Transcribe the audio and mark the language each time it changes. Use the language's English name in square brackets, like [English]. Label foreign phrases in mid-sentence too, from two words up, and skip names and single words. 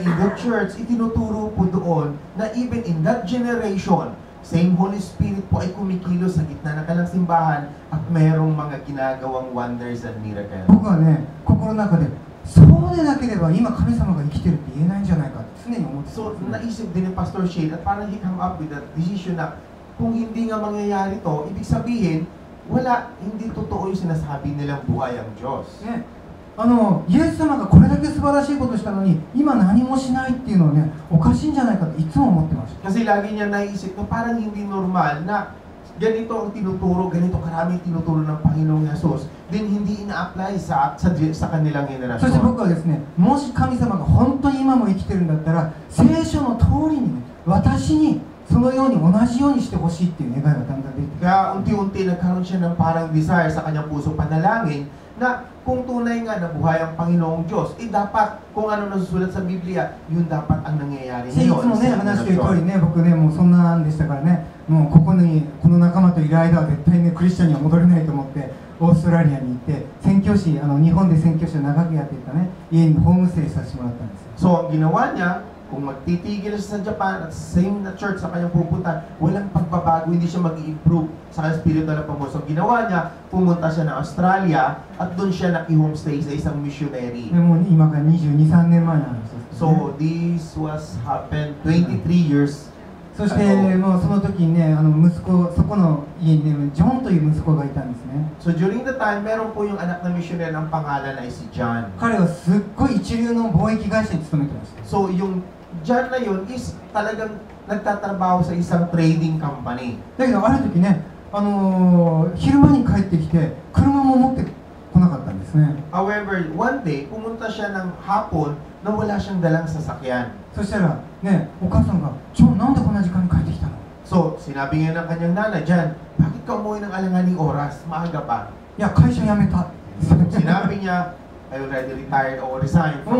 [Filipino] Then in the church, itinuturo po doon na [English] even in that generation, same Holy Spirit [Filipino] po ay kumikilos sa gitna ng kanilang simbahan at mayroong mga ginagawang [English] wonders and miracles. [Japanese] 僕はね、心の中で、そうでなければ今神様が生きてるって言えないんじゃないかって常に思ってた So, んですね。 [Filipino] naisip din ni Pastor Shane at parang [English] he come up with that decision [Filipino] na kung hindi nga mangyayari to, ibig sabihin, hindi totoo yung sinasabi nilang buhay ang Diyos. [Japanese] ね、イエス様がこれだけ素晴らしいことしたのに今何もしないっていうのはね、おかしいんじゃないかといつも思ってました。 [Filipino] Kasi lagi niya naisip na parang hindi normal na ganito ang tinuturo, ganito karami tinuturo ng Panginoong Yesus, din hindi ina-apply sa kanilang そして henerasyon. [Japanese] 僕はですね、もし神様が本当に今も生きてるんだったら、聖書の通りにね、私にそのように同じようにしてほしいっていう願いがだんだん出てきて、 [Filipino] Kaya unti-unti nagkaroon siya ng parang desire sa kanyang puso panalangin na kung tunay nga na buhay ang Panginoong Diyos, dapat kung ano nasusulat sa Biblia, yun dapat ang nangyayari いつ ngayon. [Japanese] もね、話してる通りね、僕ね、もうそんなんでしたからね、もうこの仲間といる間は絶対ね、クリスチャンには戻れないと思って、オーストラリアに行って、宣教師、日本で宣教師を長くやっていたね、家にホームステイさせてもらったんですよ。 [Filipino] So, ang ginawa niya, kung magtitigil siya sa Japan at same na church sa kanyang pupunta, walang pagbabago, hindi siya mag-i-improve sa kanyang spiritual na pamumuhay. So, ginawa niya, pumunta siya ng Australia at doon siya naki-homestay sa isang missionary. [Japanese] でもう今から22、3年前の話です、ね。 [English] So, this was happened 23 years [Japanese] そしてもうその時にね、息子、そこの家にね、ジョンという息子がいたんですね。 [English] So during the time, [Filipino] meron po yung anak na missionary ang pangalan ay si John. [Japanese] 彼はすっごい一流の貿易会社に勤めてました。 [Filipino] So yung John na yun is talagang nagtatrabaho sa isang [English] trading company. [Japanese] だけどある時ね、昼間に帰ってきて車も持ってこなかったんですね。 [English] However, one day, [Filipino] pumunta siya ng hapon na wala siyang dalang sasakyan. [Japanese] そしたらね、お母さんが、ジョン、なんでこんな時間に帰ってきたの? [Filipino] So, sinabi nga ng kanyang nanay, John, bakit ka umuwi ng alanganing oras? Maaga pa. [Japanese] いや、会社辞めた。 [Filipino] Sinabi niya, [English] I already retired or resigned from